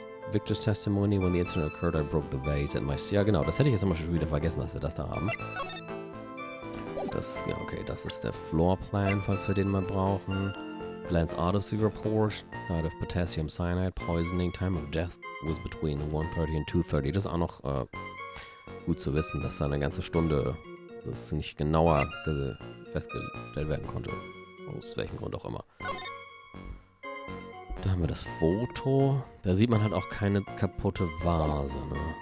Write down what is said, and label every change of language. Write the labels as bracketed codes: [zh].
[en] Victor's Testimony, when the incident occurred, I broke the vase at my... [de] Ja, genau, das hätte ich jetzt immer schon wieder vergessen, dass wir das da haben. Das, ja, okay, das ist der Floorplan, falls wir den mal brauchen. [en] Glenn's Autopsy Report, died of potassium cyanide poisoning, time of death was between 1:30 and 2:30. [de] Das ist auch noch gut zu wissen, dass da eine ganze Stunde, das nicht genauer festgestellt werden konnte. Aus welchem Grund auch immer. Da haben wir das Foto. Da sieht man halt auch keine kaputte Vase, ne?